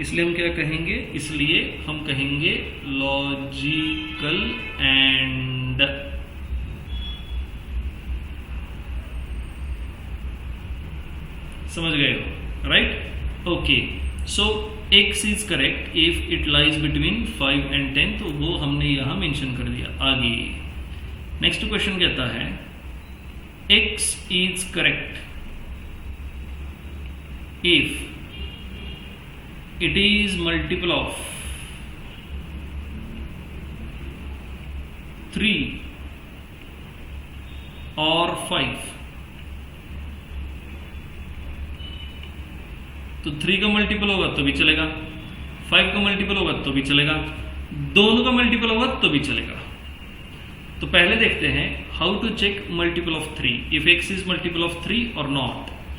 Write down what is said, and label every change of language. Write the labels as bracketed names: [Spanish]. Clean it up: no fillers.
[Hindi] इसलिए हम क्या कहेंगे, इसलिए हम कहेंगे लॉजिकल एंड। समझ गए हो, [English] Right? Okay, so x is correct if it lies between 5 and 10, [Hindi] तो वो हमने यहां मेंशन कर दिया। आगे नेक्स्ट क्वेश्चन कहता है [English] x is correct if it is multiple of 3 or 5। [Hindi] तो 3 का मल्टीपल होगा तो भी चलेगा, 5 का मल्टीपल होगा तो भी चलेगा, दोनों का मल्टीपल होगा तो भी चलेगा। तो पहले देखते हैं [English] How to check multiple of 3, if x is multiple of 3 और not.